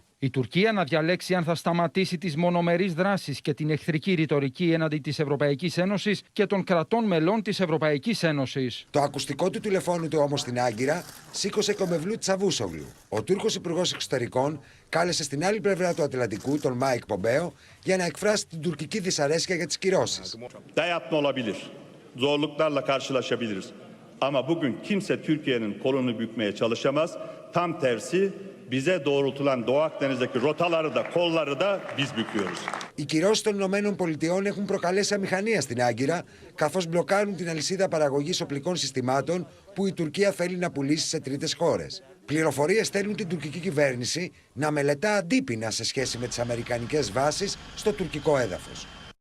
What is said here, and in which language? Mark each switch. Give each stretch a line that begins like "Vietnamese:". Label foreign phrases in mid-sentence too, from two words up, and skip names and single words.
Greek: Η Τουρκία να διαλέξει αν θα σταματήσει τις μονομερείς δράσεις και την εχθρική ρητορική έναντι της Ευρωπαϊκής Ένωσης και των κρατών μελών της Ευρωπαϊκής Ένωσης. Το ακουστικό του τηλεφώνου του όμως στην Άγκυρα σήκωσε και ο Μευλούτ Τσαβούσογλου. Ο Τούρκος Υπουργός Εξωτερικών κάλεσε στην άλλη πλευρά του Ατλαντικού τον Μάικ Πομπέο για να εκφράσει την τουρκική δυσαρέσκεια για τις κυρώσεις.
Turkish: Dayatma olabilir. Zorluklarla karşılaşabiliriz. Ama bugün kimse Türkiye'nin kolunu bükmeye çalışamaz. Tam tersi bize doğrultulan Doğu Akdeniz'deki rotaları da kolları da biz büküyoruz.
Greek: Οι κυρώσεις των Ηνωμένων Πολιτειών έχουν προκαλέσει αμηχανία στην Άγκυρα, καθώς μπλοκάρουν την αλυσίδα παραγωγής οπλικών συστημάτων που η Τουρκία θέλει να πουλήσει σε τρίτες χώρες. Πληροφορίες στέλνουν την τουρκική κυβέρνηση να μελετά αντίπεινα σε σχέση με τις αμερικανικές βάσεις στο τουρκικό έδαφος.